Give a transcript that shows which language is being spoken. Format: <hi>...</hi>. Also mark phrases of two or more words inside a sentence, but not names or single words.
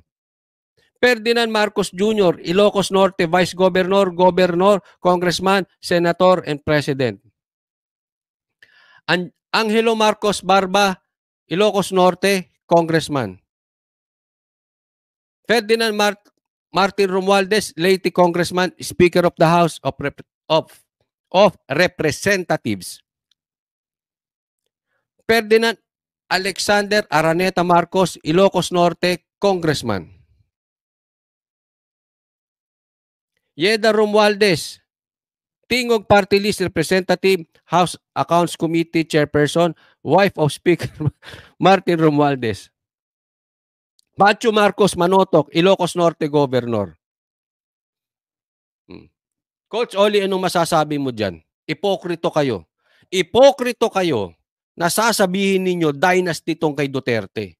<en>Ferdinand Marcos Jr., Ilocos Norte, Vice Governor, Governor, Congressman, Senator, and President. Angelo Marcos Barba, Ilocos Norte, Congressman. Ferdinand Martin Romualdez, Leyte Congressman, Speaker of the House of Representatives. Ferdinand Alexander Araneta Marcos, Ilocos Norte, Congressman. Yeda Romualdez, Tingog Party List Representative, House Accounts Committee Chairperson, wife of Speaker Martin Romualdez. Pacho Marcos Manotok, Ilocos Norte Governor.</en> <tl>Coach Oli, anong masasabi mo dyan? Ipokrito kayo. Ipokrito kayo na sasabihin ninyo dynasty tong kay Duterte.</tl>